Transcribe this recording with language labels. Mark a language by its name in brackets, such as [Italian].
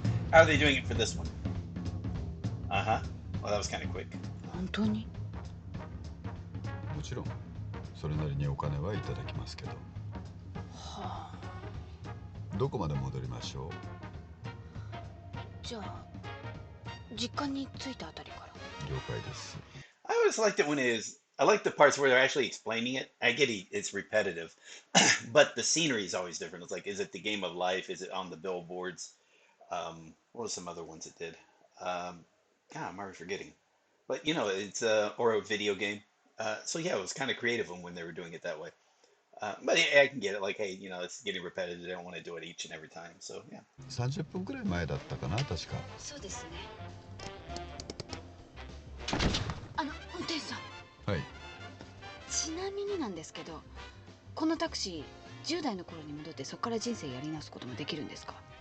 [English] How are they doing it for this one? Uh-huh. Well, that was kind of quick. [Japanese] 本当に？もちろんそれなりにお金はいただきますけど。はあ。どこまで戻りましょう？じゃあ実家に着いたあたりから。了解です。 [English] I always liked it when I like the parts where they're actually explaining it. I get it's repetitive, but the scenery is always different. It's like, is it the game of life? Is it on the billboards? What were some other ones it did? God, I'm already forgetting. But it's or a video game. So yeah, it was kind of creative when they were doing it that way. But I can get it. Like, hey, it's getting repetitive. They don't want to do it each and every time. So yeah. [Japanese] 30分くらい前だったかな、確か。そうですね。運転手さん。はい。ちなみになんですけど、このタクシー10代の頃に戻ってそこから人生やり直すこともできるんですか？